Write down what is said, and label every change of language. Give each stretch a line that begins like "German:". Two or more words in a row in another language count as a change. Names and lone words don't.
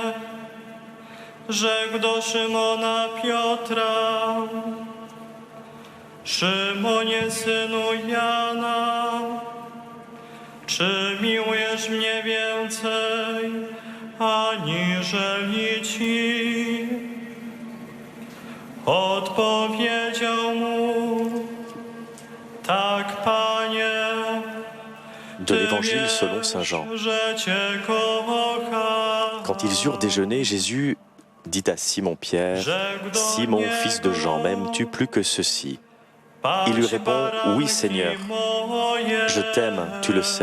Polish: rzekł do Szymona Piotra: Szymonie, synu Jana, czy miłujesz mnie więcej aniżeli ci? Odpowiedział mu: Tak, Panie.
French: De l'Évangile selon saint Jean. Quand ils eurent déjeuné, Jésus dit à Simon-Pierre, « Simon, fils de Jean, m'aimes-tu plus que ceci ?» Il lui répond, « Oui, Seigneur, je t'aime, tu le sais.